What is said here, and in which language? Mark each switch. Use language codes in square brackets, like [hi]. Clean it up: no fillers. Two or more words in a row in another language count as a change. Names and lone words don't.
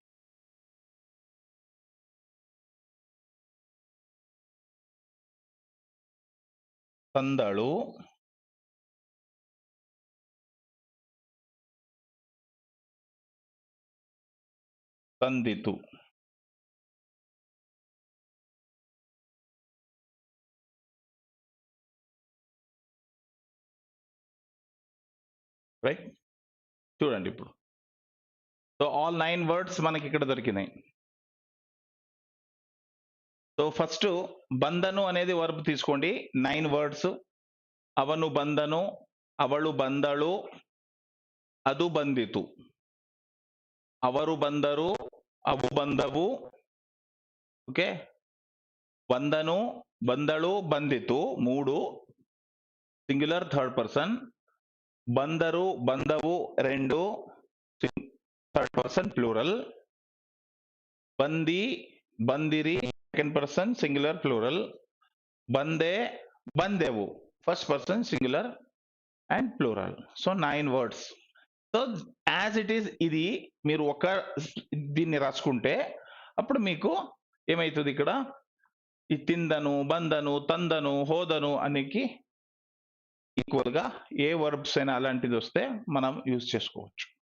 [kn] ತಂದಳು, ತಂದಿತು. [te] రైట్. చూడండి ఇప్పుడు. సో [en] all 9 words [te] మనకి ఇక్కడ దొరికినాయి. సో ఫస్ట్ బందను అనేది వర్బ్ తీసుకోండి, 9 వర్డ్స్. [kn] ಅವನು ಬಂದನು, ಅವಳು ಬಂದಳು, ಅದು ಬಂದಿತು. ಅವರು ಬಂದರು, ಅವು ಬಂದವು. [en] ఓకే. [kn] ಬಂದನು, ಬಂದಳು, ಬಂದಿತು [en] 3 singular third person. [kn] ಬಂದರು, ಬಂದವು [en] 2 third person plural. [kn] ಬಂದಿ, ಬಂದಿರಿ [en] second person singular plural. [kn] ಬಂದೆ, ಬಂದೆವು [en] first person singular and plural. so 9 words. [te] సో [en] as it is [te] ఇది మీరు దీన్ని రాసుకుంటే అప్పుడు మీకు ఏమవుతుంది, ఇక్కడ ఈ [kn] ತಿಂದನು, ಬಂದನು, ತಂದನು, ಹೋದನು [te] అనికి ఈక్వల్ గా ఏ వర్బ్స్ అయినా అలాంటిది వస్తే మనం యూజ్ చేసుకోవచ్చు.